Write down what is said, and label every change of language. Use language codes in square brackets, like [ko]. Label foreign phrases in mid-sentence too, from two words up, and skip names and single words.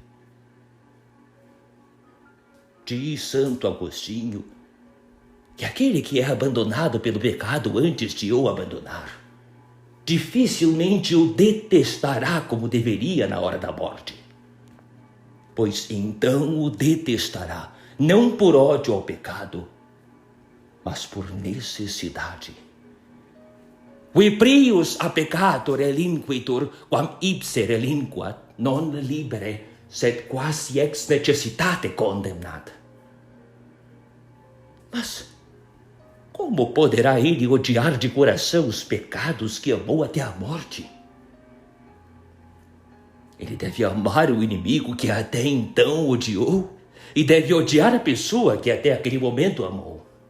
[pt] Diz Santo Agostinho que aquele que é abandonado pelo pecado antes de o abandonar, dificilmente o detestará como deveria na hora da morte, pois então o detestará, não por ódio ao pecado, mas por necessidade. [la] Qui prius a peccator relinquitur, quam ipse relinquat, non libere, sed quasi ex necessitate condemnat. [pt] Mas como poderá ele odiar de coração os pecados que amou até a morte? Ele deve amar o inimigo que até então odiou e deve odiar a pessoa que até aquele momento amou.